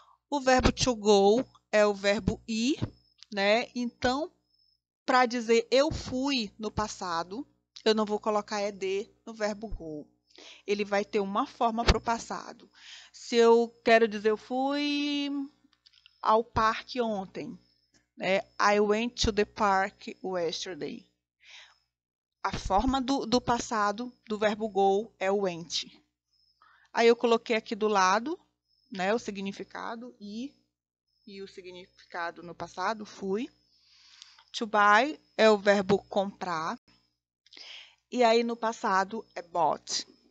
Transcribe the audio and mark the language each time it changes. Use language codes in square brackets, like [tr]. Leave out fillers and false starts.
[pt] O verbo to go é o verbo ir, né? Então, para dizer eu fui no passado, eu não vou colocar ED no verbo go. Ele vai ter uma forma para o passado. Se eu quero dizer eu fui ao parque ontem, né? [en] I went to the park yesterday. [pt] A forma do passado do verbo go é o went. Aí eu coloquei aqui do lado, né, o significado ir e o significado no passado, fui. To buy é o verbo comprar. E aí no passado é bought.